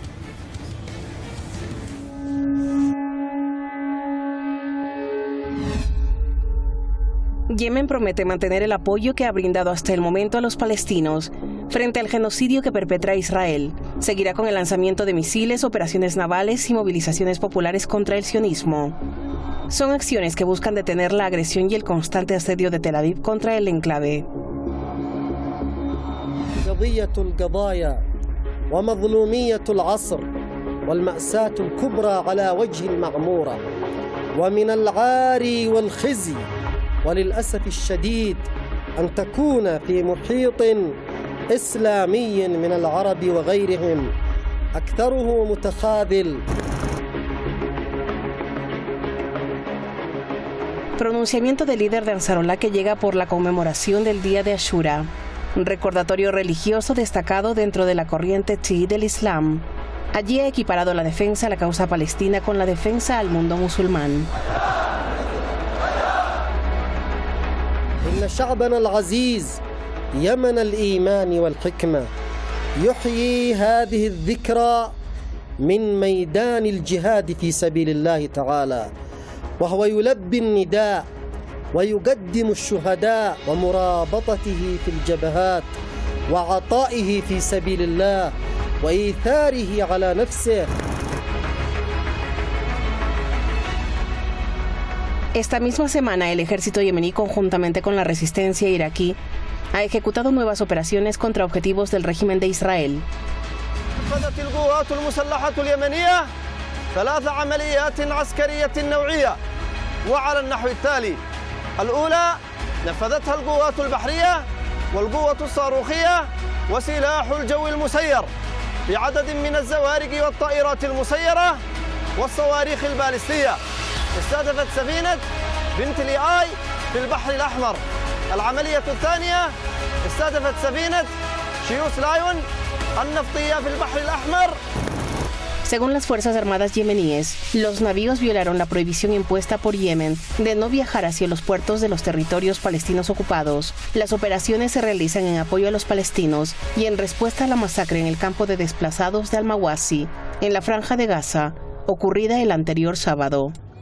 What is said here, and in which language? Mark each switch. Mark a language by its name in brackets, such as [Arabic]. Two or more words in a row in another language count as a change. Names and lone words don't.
[Spanish] Yemen promete mantener el apoyo que ha brindado hasta el momento a los palestinos frente al genocidio que perpetra Israel. Seguirá con el lanzamiento de misiles, operaciones navales y movilizaciones populares contra el sionismo. Son acciones que buscan detener la agresión y el constante asedio de Tel Aviv contra el enclave. [Arabic] وللأسف الشديد أن تكون في محيط إسلامي من العرب وغيرهم أكثره متخاذل. [Spanish] Pronunciamiento del líder de Ansarullah que llega por la conmemoración del día de Ashura, un recordatorio religioso destacado dentro de la corriente chií del Islam. Allí ha equiparado la defensa a la causa palestina con la defensa al mundo musulmán. [Arabic] إن شعبنا العزيز يمن الإيمان والحكمة يحيي هذه الذكرى من ميدان الجهاد في سبيل الله تعالى وهو يلبي النداء ويقدم الشهداء ومرابطته في الجبهات وعطائه في سبيل الله وإيثاره على نفسه. [Spanish] Esta misma semana, el ejército yemení, conjuntamente con la resistencia iraquí, ha ejecutado nuevas operaciones contra objetivos del régimen de Israel. [Arabic] نفذت القوات المسلحة اليمنية 3 عمليات عسكرية نوعية وعلى النحو التالي: الأولى نفذتها القوات البحرية والقوة الصاروخية وسلاح الجو المسير بعدد من الزوارق والطائرات المسيرة والصواريخ البالستية. استهدفت سفينة بنت لياي في البحر الأحمر. العملية الثانية استهدفت سفينة شيوس لايون النفطية في البحر الأحمر. [Spanish] Según las Fuerzas Armadas yemeníes, los navíos violaron la prohibición impuesta por Yemen de no viajar hacia los puertos de los territorios palestinos ocupados. Las operaciones se realizan en apoyo a los palestinos y en respuesta a la masacre en el campo de desplazados de Al-Mawasi, en la Franja de Gaza, ocurrida el anterior sábado.